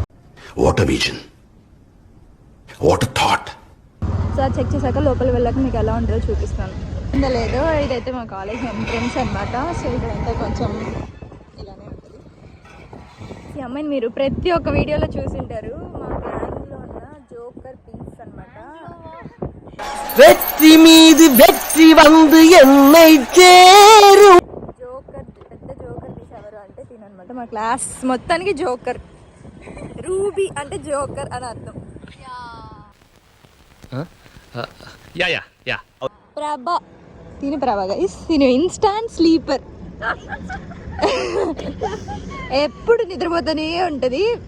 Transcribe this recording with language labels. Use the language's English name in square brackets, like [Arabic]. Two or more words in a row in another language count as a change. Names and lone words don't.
[Telugu] సో చెక్ చేశాక లోపల వెళ్ళాక మీకు ఎలా ఉంటుందో చూపిస్తాను. లేదు ఇదైతే మా [English] college entrance [Telugu] అనమాట. సో ఇక్కడంతా కొంచెం ఇలానే ఉంటుంది. ఈ అమ్మాయిని మీరు ప్రతి ఒక్క వీడియోలో చూసింటారు. మా గ్యాంగ్లో ఉన్న [English] joker piece [Telugu] అనమాట. [Tamil] வெற்றி மீது வெற்றி வந்து என்னை சேரும். [Telugu] జోకర్ పెద్ద [English] joker piece [Telugu] ఎవరు అంటే తిననమాట. మా క్లాస్ మొత్తానికి జోకర్. రూబీ అంటే జోకర్ అని అర్థం. ప్రభా తిని ప్రభా గైస్. తిని [English] instant sleeper. [Telugu] ఎప్పుడు నిద్రపోతూనే ఉంటది.